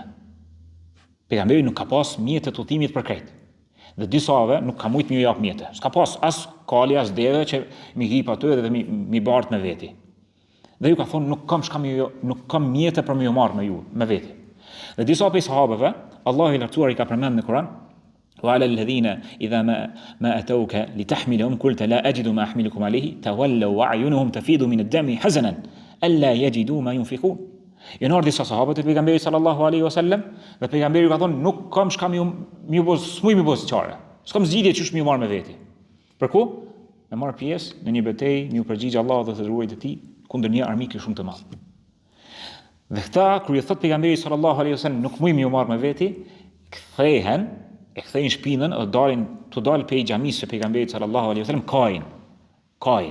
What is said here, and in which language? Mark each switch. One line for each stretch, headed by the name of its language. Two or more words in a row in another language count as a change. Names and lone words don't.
Albanian: Pejgamberi nuk ka pas mjete të udhëtimit për krejt. Dhe disave nuk ka mujt më jap mjete. S'ka pas as kali as deve që mi hip aty dhe mi bart me veti. Dhe ju ka thonë nuk kam mjete për më marr me ju, me veti. Dhe disa prej sahabëve, Allahu i lartësuar i ka përmend në Kur'an:
Arabic: "وعلى الذين إذا ما أتوك لتحملهم قلت لا أجد ما أحملكم عليه تولوا وأعينهم تفيض من الدمع حزنا ألا يجدوا ما ينفقون."
Albanian: Janë ardhur disa sahabët e pejgamberit
Arabic: صلى الله عليه وسلم
Albanian: dhe pejgamberi ka thonë nuk kam çka më bëj çare. S'kam zgjidhje çish më marr me veti. Për ku? Me marr pjesë në një betejë, një përgjigj Allahut dhe të dëruarit të tij kundër një armiki shumë të madh. Dhe këta kur i thot pejgamberi
Arabic: صلى الله عليه وسلم
Albanian: nuk më marr me veti, kthehen shpinën dhe dalin pe xhamisë së pejgamberit
Arabic: صلى الله عليه وسلم
Albanian: kain.